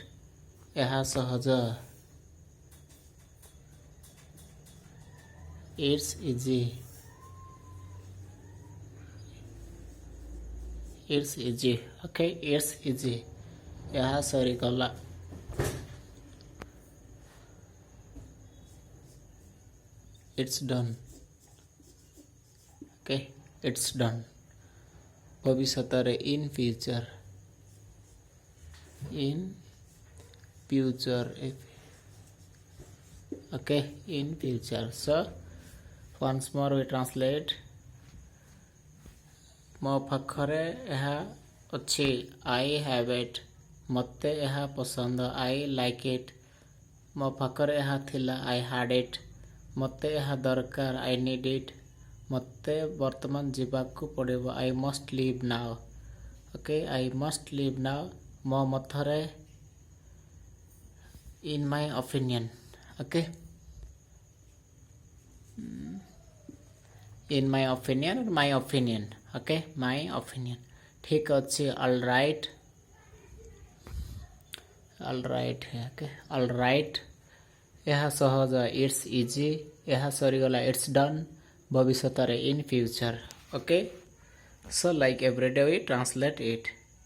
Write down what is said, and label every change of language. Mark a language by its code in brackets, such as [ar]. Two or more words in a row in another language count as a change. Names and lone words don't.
[or] ଏହା ସହଜ. [en] It's easy. It's easy. Okay, it's easy. [or] ଏହା ସରିଗଲା. [en] It's done. Okay, it's done. ଭବିଷ୍ୟତରେ in future. In future. Okay, in future. So once more we translate. [or] ମୋ ପାଖରେ ଏହା ଅଛି. [en] I have it. [or] ମୋତେ ଏହା ପସନ୍ଦ. [en] I like it. [or] ମୋ ପାଖରେ ଏହା ଥିଲା. [en] I had it. [or] ମୋତେ ଏହା ଦରକାର. [en] I need it. [or] ମୋତେ ବର୍ତ୍ତମାନ ଯିବାକୁ ପଡ଼ିବ. [en] I must leave now. Okay, I must leave now. [or] ମୋ ମତରେ. [en] In my opinion. Okay, in my opinion or my opinion. Okay, my opinion. [or] ଠିକ୍ ଅଛି. [en] All right. All right. Okay, all right. [or] ଏହା ସହଜ. [en] It's easy. [or] ଏହା ସରିଗଲା. [en] It's done. ଭବିଷ୍ୟତରେ in future. Okay, so like every day we translate it.